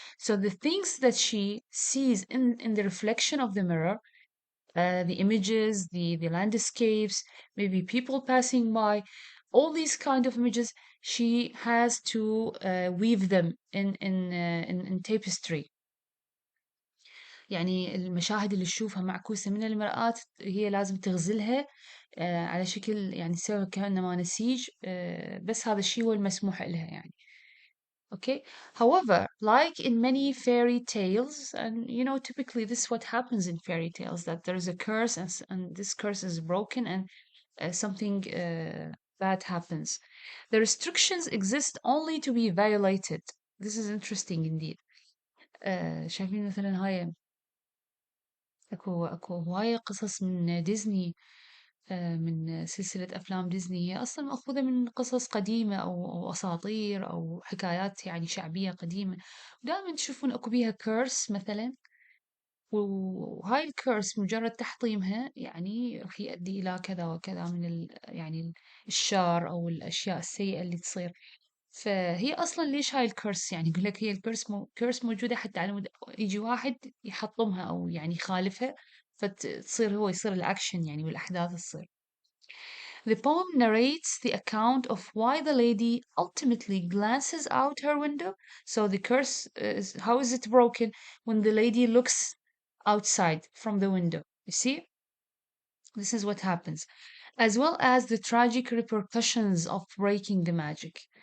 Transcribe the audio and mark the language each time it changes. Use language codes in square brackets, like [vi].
[en] So the things that she sees in the reflection of the mirror, the images, the landscapes, maybe people passing by, all these kind of images, she has to weave them in tapestry. [ar] يعني المشاهد اللي تشوفها معكوسة من المرآة هي لازم تغزلها على شكل يعني تسوي كأنما نسيج. بس هذا الشيء هو المسموح لها يعني. [en] Okay. However, like in many fairy tales, and typically this is what happens in fairy tales, that there is a curse and this curse is broken and something bad happens. The restrictions exist only to be violated. This is interesting indeed. [ar] شايفين مثلا هاي اكو هواية قصص من ديزني، من سلسلة أفلام ديزني، هي أصلا مأخوذة من قصص قديمة أو أساطير أو حكايات يعني شعبية قديمة، ودائما تشوفون أكو بيها كيرس مثلا، وهاي الكيرس مجرد تحطيمها يعني راح يؤدي إلى كذا وكذا من يعني الشر أو الأشياء السيئة اللي تصير. فهي أصلا ليش هاي الكيرس؟ يعني يقول لك هي الكيرس كيرس موجودة حتى على يجي واحد يحطمها أو يعني يخالفها، فتصير هو يصير الأكشن يعني والأحداث تصير. [en] The poem narrates the account of why the lady ultimately glances out her window. So the curse is, how is it broken? When the lady looks outside from the window. You see? This is what happens. As well as the tragic repercussions of breaking the magic.